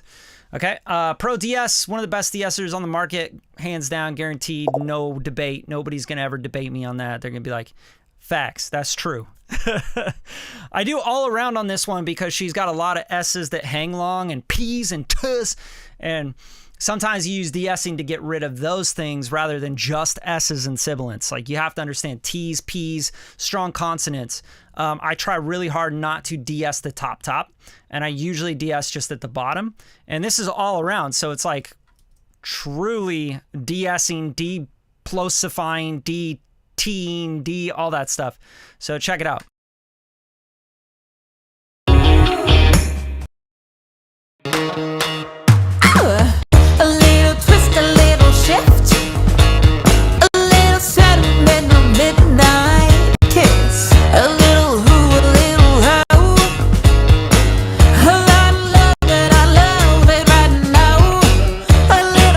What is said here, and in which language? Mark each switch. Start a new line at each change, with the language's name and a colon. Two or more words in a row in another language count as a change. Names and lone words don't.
English: Okay, Pro DS, one of the best DSers on the market, hands down, guaranteed, no debate. Nobody's gonna ever debate me on that. They're gonna be like, facts, that's true. I do all around on this one because she's got a lot of S's that hang long and P's and T's, and sometimes you use de-essing to get rid of those things rather than just S's and sibilants. Like, you have to understand T's, P's, strong consonants. I try really hard not to de-ess the top, and I usually de-ess just at the bottom. And this is all around, so it's like truly de-essing, de-plosifying, de-teeing, all that stuff. So check it out. A little twist, a little shift, a little sudden with no midnight kiss, a little who, a little how, a lot of love that I love it right now, a little.